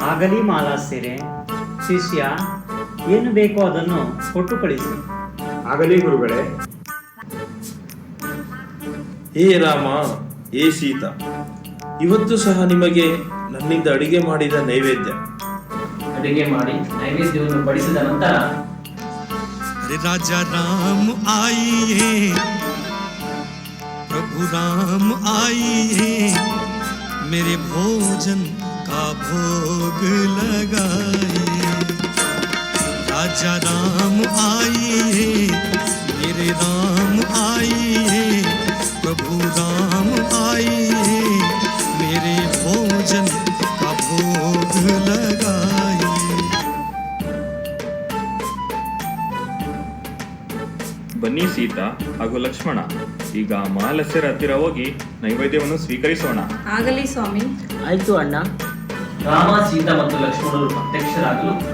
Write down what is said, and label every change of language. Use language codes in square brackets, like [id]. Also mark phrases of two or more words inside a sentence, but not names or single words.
[kn] ಆಗಲಿ ಮಾಲಾಸ್ಯರೇ, ಶಿಷ್ಯ ಏನು ಬೇಕೋ ಅದನ್ನು ಕೊಟ್ಟು ಕಳಿಸಿ. ಆಗಲಿ ಗುರುಗಳೇ. ಹೇ ರಾಮ, ಹೇ ಸೀತಾ, ಇವತ್ತು ಸಹ ನಿಮಗೆ ನನ್ನಿಂದ ಅಡಿಗೆ ಮಾಡಿದ ನೈವೇದ್ಯ. ಅಡಿಗೆ ಮಾಡಿ ನೈವೇದ್ಯವನ್ನು ಬಡಿಸಿದ ನಂತರ [hi] अरे राजा राम आइए, प्रभु राम आइए, मेरे भोजन का भोग लगाइए. राजा राम आइए, मेरे राम आइए, प्रभु राम आइए, मेरे भोजन का भोग लगाइए. [kn] ಬನ್ನಿ ಸೀತಾ ಹಾಗೂ ಲಕ್ಷ್ಮಣ, ಈಗ ಮಹಾಲಸ್ಯರ ಹತ್ತಿರ ಹೋಗಿ ನೈವೇದ್ಯವನ್ನು ಸ್ವೀಕರಿಸೋಣ. ಆಗಲಿ ಸ್ವಾಮಿ. ಆಯ್ತು ಅಣ್ಣ. ರಾಮ, ಸೀತಾ ಮತ್ತು ಲಕ್ಷ್ಮಣರು ಪ್ರತ್ಯಕ್ಷರಾಗಲು